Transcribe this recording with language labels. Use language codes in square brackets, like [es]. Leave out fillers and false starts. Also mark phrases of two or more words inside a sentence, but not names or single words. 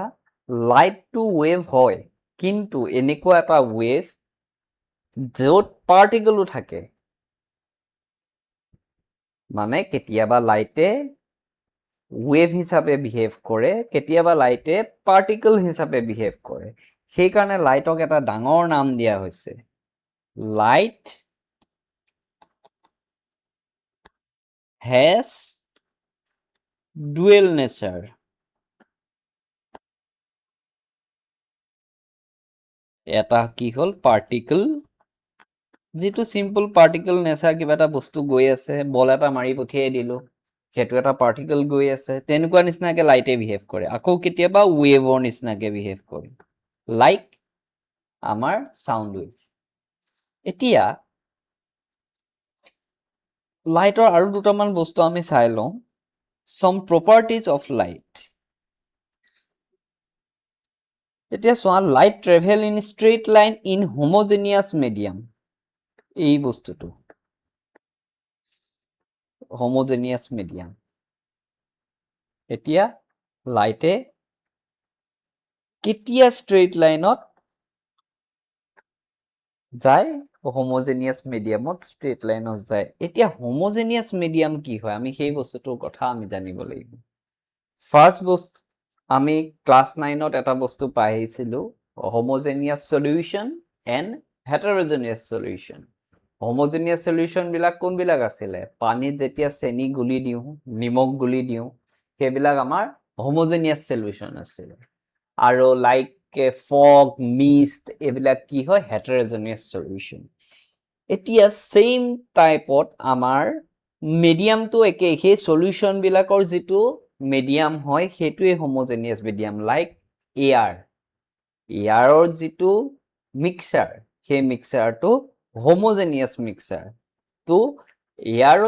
[as] লাইটটো ৱেভ হয়, কিন্তু এনেকুৱা এটা ৱেভ য'ত পাৰ্টিকলো থাকে। মানে কেতিয়াবা লাইটে ৱেভ হিচাপে বিহেভ কৰে, কেতিয়াবা লাইটে পাৰ্টিকল হিচাপে বিহেভ কৰে। সেইকাৰণে লাইটক এটা ডাঙৰ নাম দিয়া হৈছে, [en] light has dual nature. [as] এটা কি হ'ল পাৰ্টিকল, যেটো [en] simple particle nature [as] কিবা এটা বস্তু গৈ আছে বল এটা মাৰি পঠিয়াই দিলো সেইটো এটা পার্টিকল গৈ আছে তেনেকুৱা নিচিনাকে লাইটে বিহেভ কৰে আকৌ কেতিয়াবা ওয়েভৰ নিচিনাকে বিহেভ কৰে লাইক আমাৰ [en] sound wave [as] এতিয়া লাইটৰ আৰু দুটামান বস্তু আমি চাই লওঁ [en] some properties of light [as] এতিয়া সোয়া [en] light travel in straight line in homogeneous medium [as] এই বস্তুটো [en] homogeneous medium [as] এতিয়া লাইটে কেতিয়া [en] straight line [as] ত যায় [en] homogeneous medium [as] ত [en] straight line [as] ত যায় এতিয়া [en] homogeneous medium [as] কি হয় আমি সেই বস্তুটোৰ কথা আমি জানিব লাগিব ফাৰ্স্ট বস্তু আমি ক্লাস 9ত এটা বস্তু পাইছিলো [en] homogeneous solution and heterogeneous solution homogeneous solution [as] বিলাক কোন বিলাক আছিলে পানীত যেতিয়া চেনি গুলি দিও নিমখ গুলি দিও সেইবিলাক আমাৰ [en] homogeneous solution [as] আছিল আৰু [en] like fog mist [as] এবিলাক কি হয় [en] heterogeneous solution [as] এতিয়া [en] same type [as] আমাৰ মিডিয়ামটো একে সেই সলিউশন বিলাকৰ যেটো মিডিয়াম হয় হেতুৱে [en] homogeneous medium like air [as] এয়াৰৰ যেটো মিক্সাৰ সেই মিক্সাৰটো [en] homogeneous mixer [as] তো এয়াৰত